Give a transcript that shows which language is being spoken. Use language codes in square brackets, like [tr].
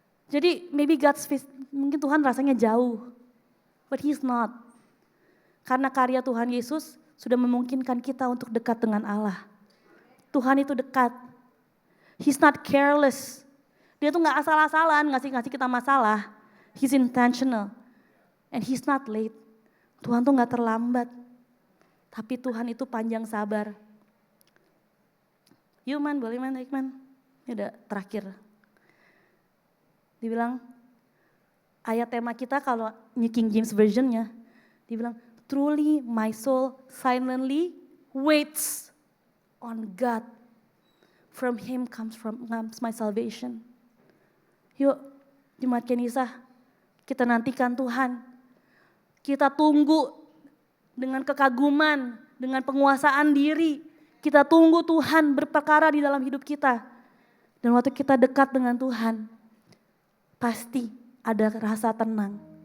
[id] Jadi maybe mungkin Tuhan rasanya jauh, [en] but He's not. [id] Karena karya Tuhan Yesus sudah memungkinkan kita untuk dekat dengan Allah. Tuhan itu dekat. [en] He's not careless. [id] Dia tuh gak asal-asalan ngasih kita masalah. [en] He's intentional. And He's not late. [id] Tuhan tuh gak terlambat. Tapi Tuhan itu panjang sabar. Yuk man, boleh man, naik man. Ini udah terakhir. Dibilang, ayat tema kita kalau New King James Version-nya, dibilang, [en] truly my soul silently waits on God. From Him comes my salvation. [id] Yuk, Jemaat Kenisah, kita nantikan Tuhan. Kita tunggu dengan kekaguman, dengan penguasaan diri. Kita tunggu Tuhan berperkara di dalam hidup kita. Dan waktu kita dekat dengan Tuhan, pasti ada rasa tenang.